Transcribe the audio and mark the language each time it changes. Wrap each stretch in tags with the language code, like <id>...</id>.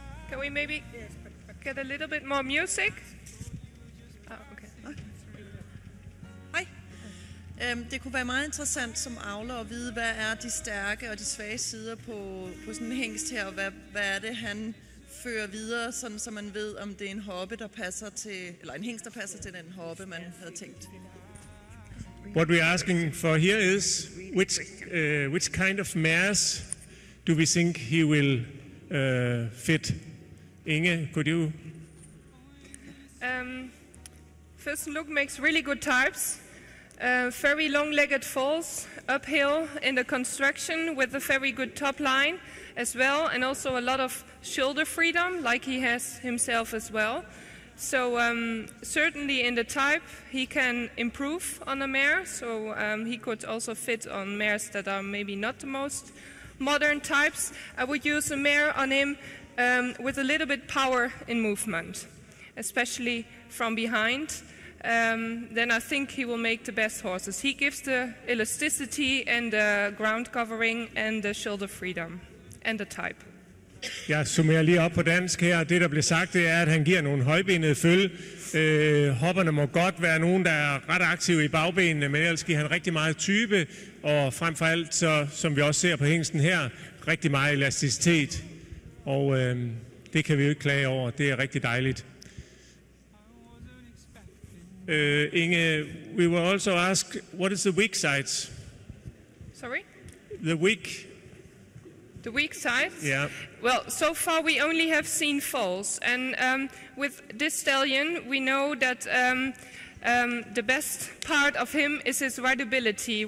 <en>Can we maybe get a little bit more music? Okay.</en> <da>Hej. Det kunne være meget interessant som avler at vide, hvad er de stærke og de svage sider på sådan en hængst her, og hvad er det, han fører videre, sådan så man ved, om det er en hoppe, der passer til, eller en hængst, der passer til den hoppe, man havde tænkt.</da> <en>What we're asking for here is which kind of mares do we think he will fit. Inge, could you? Fürsten-Look makes really good types. Very long-legged falls uphill in the construction with a very good top line as well, and also a lot of shoulder freedom like he has himself as well. So certainly in the type he can improve on a mare, so he could also fit on mares that are maybe not the most modern types. I would use a mare on him with a little bit power in movement, especially from behind. Then I think he will make the best horses. He gives the elasticity and the ground covering and the shoulder freedom and the type.</en> <da>Jeg summerer lige op på dansk her. Det, der blev sagt, det er, at han giver nogle højbenede følge. Hopperne må godt være nogen, der er ret aktive i bagbenene, men ellers giver han rigtig meget type, og frem for alt, så, som vi også ser på hængsten her, rigtig meget elasticitet. Og det kan vi jo ikke klage over. Det er rigtig dejligt.</da> <en>Inge, we will also ask, what is the weak sides? Sorry? The weak sides? Yeah. Well, so far we only have seen foals, and with this stallion we know that the best part of him is his rideability.</en>